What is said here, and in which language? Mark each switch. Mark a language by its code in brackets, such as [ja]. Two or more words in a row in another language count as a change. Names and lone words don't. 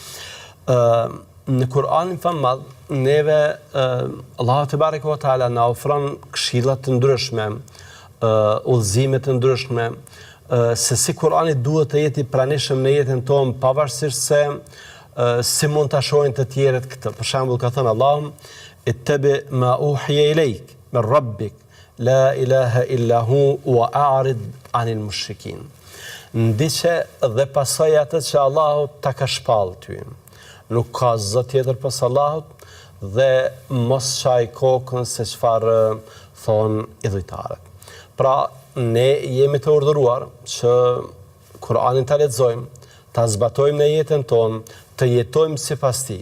[sq] Në Kur'anin famad, neve Allahu [ar] تبارك وتعالى [sq] na ofron këshilla të ndryshme, udhëzime të ndryshme, se si Kur'ani duhet të jetë i pranishëm në jetën tonë, pavarësisht se si mund ta shohin të tjerët këtë. Për shembull, ka thënë Allahu: [ar] "اتبع ما أوحي إليك من ربك لا إله إلا هو وأعرض عن المشركين." [sq] Ndiqe dhe pasoj atë që Allahu ta ka shpallë ty. Nuk ka zot tjetër pas Allahut dhe mos qaj kokën se çfarë thonë idhujtarët. Pra, ne jemi të urdhëruar që Kur'anin ta lexojmë, ta zbatojmë në jetën tonë, të jetojmë sipas tij.